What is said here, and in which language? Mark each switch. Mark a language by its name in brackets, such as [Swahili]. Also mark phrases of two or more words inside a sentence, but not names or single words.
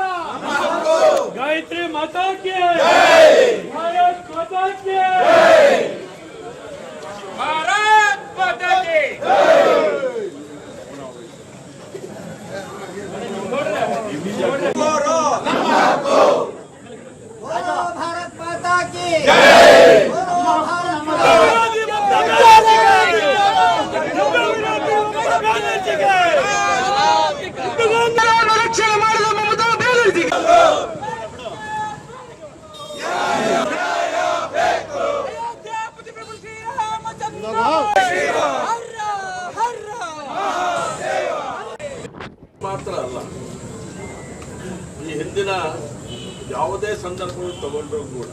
[Hindi] गायत्री माता की भारत माता की भारत माता की भारत माता की [Kannada] ರಕ್ಷಣೆ ಮಾಡಿದ ಮಮತಾ ಬ್ಯಾನರ್ಜಿ ಮಾತ್ರ ಅಲ್ಲ, ಈ ಹಿಂದಿನ ಯಾವುದೇ ಸಂದರ್ಭವನ್ನು ತಗೊಂಡ್ರೂ ಕೂಡ